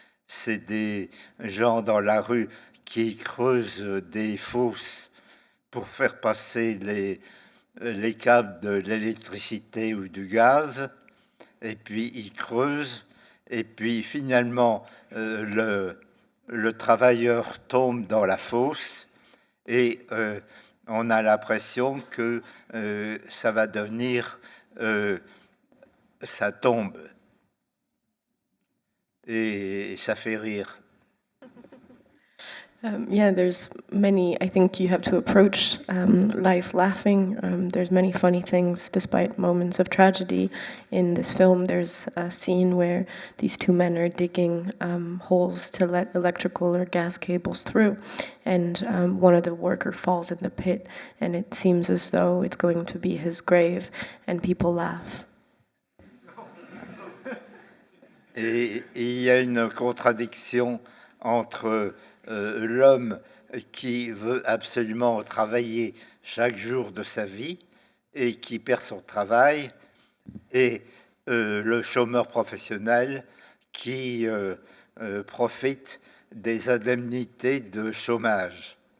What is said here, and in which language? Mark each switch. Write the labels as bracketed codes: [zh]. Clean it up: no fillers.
[fr] C'est des gens dans la rue qui creusent des fosses pour faire passer les câbles de l'électricité ou du gaz, et puis ils creusent, et puis finalement le travailleur tombe dans la fosse, et on a l'impression que ça va devenir ça tombe, et ça fait rire. [en] Yeah, there's many. I think you have to approach life laughing. There's many funny things, despite moments of tragedy. In this film, there's a scene where these two men are digging holes to let electrical or gas cables through, and one of the worker falls in the pit, and it seems as though it's going to be his grave, and people laugh. [fr] Et il y a une contradiction entre l'homme qui veut absolument travailler chaque jour de sa vie et qui perd son travail, et le chômeur professionnel qui profite des indemnités de chômage.